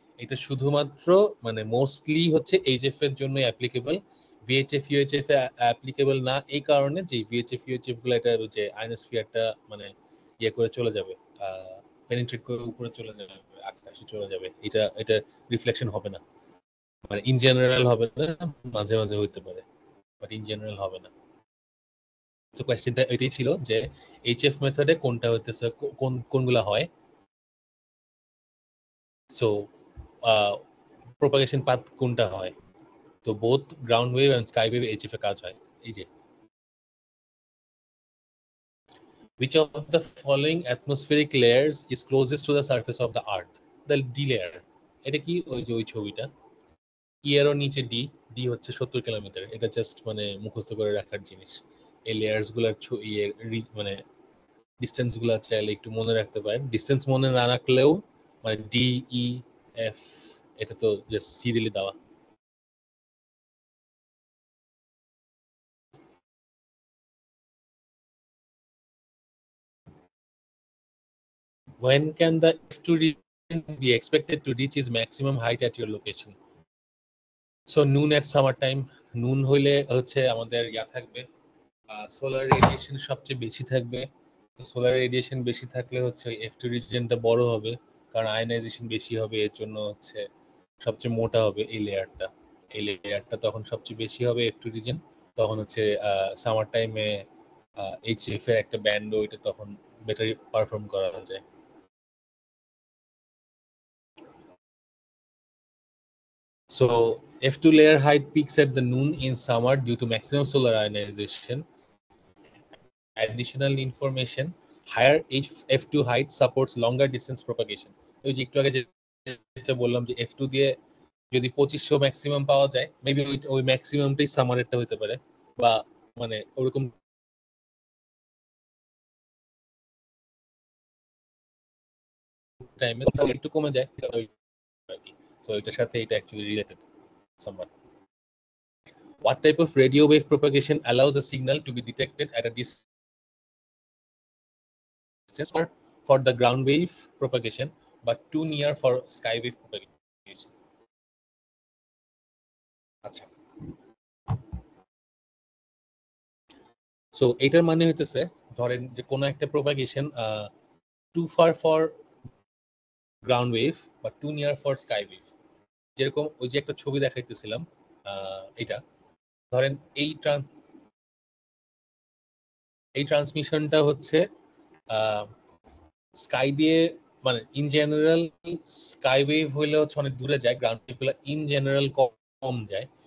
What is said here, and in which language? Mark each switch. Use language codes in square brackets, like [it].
[bn] এটা শুধুমাত্র মানে মোস্টলি হচ্ছে এইচএফ এর জন্য অ্যাপ্লিকেবল, ভিএইচএফ ইউএইচএফ এ অ্যাপ্লিকেবল না, এই কারণে যে ভিএইচএফ ইউএইচএফ গুলো এটা যে আয়নোস্ফিয়ারটা মানে ইয়ে করে চলে যাবে, পেনিট্রেট করে উপরে চলে যাবে, আকাশে চলে যাবে, এটা রিফ্লেকশন হবে না, মানে ইন জেনারেল হবে না, মাঝে মাঝে হইতে পারে, বাট ইন জেনারেল হবে না। তো কোয়েশ্চেনটা এটাই ছিল যে এইচএফ মেথডে কোনটা হইতেছে কোনগুলা হয়। সো প্রোপাগেশন পাথ কোনটা হয়, তো both ground wave and sky wave HF এ কাজ হয়। এই যে [en] which of the following atmospheric layers is closest to the surface of the earth? The D layer. [bn] এটা কি ওই যে ওই ছবিটা ই এরও নিচে ডি, ডি হচ্ছে 70 কিলোমিটার। এটা জাস্ট মানে মুখস্থ করে রাখার জিনিস। এই লেয়ার্স গুলার মানে ডিস্টেন্স গুলো চাইলে একটু মনে রাখতে পারেন। ডিস্টেন্স মনে না রাখলেও মানে ডি ই এফ এটা তো জাস্ট সিরিয়ালি দেওয়া। [en] When can the F2 region be expected to reach its maximum height at your location? So noon at summer time. [bn] Noon হইলে হচ্ছে আমাদের ইয়া থাকবে, সোলার রেডিয়েশন সবচেয়ে বেশি থাকবে। তো সোলার রেডিয়েশন বেশি থাকলে হচ্ছে F2 রিজিয়নটা বড় হবে, কারণ আয়নাইজেশন বেশি হবে, এর জন্য হচ্ছে সবচেয়ে মোটা হবে এই লেয়ারটা। এই লেয়ারটা তখন সবচেয়ে বেশি হবে F2 রিজিয়ন। তখন হচ্ছে সামার টাইমে এইচএফ এর একটা ব্যান্ডও এটা তখন বেটার পারফর্ম করা যায়। [en] So F2 layer height peaks at the noon in summer due to maximum solar ionization. Additional information: higher F2 height supports longer distance propagation. [bn] ওই যে একটু আগে যেটা বললাম যে F2 দিয়ে যদি 2500 ম্যাক্সিমাম পাওয়া যায়, মেবি ওই ম্যাক্সিমামটাই সামারেরটা হতে পারে, বা মানে ওরকম টাইমে একটু কমে যায় আর কি। সো এটার সাথে এটা actually related somewhat. [en] What type of radio wave propagation allows a signal to be detected at a distance for the ground wave propagation but too near for sky wave propagation? [bn] আচ্ছা, so এটার মানে হইতেছে ধরেন যে কোনো একটা propagation too far for ground wave বা two near for sky wave. যেরকম ওই যে একটা ছবি দেখাইতেছিলাম, এটা ধরেন এই ট্রান্সমিশনটা হচ্ছে স্কাই দিয়ে, মানে ইন জেনারেল স্কাই ওয়েভ হইলে হচ্ছে অনেক দূরে যায়, গ্রাউন্ড ওয়েভ গুলো ইন জেনারেল কম যায়।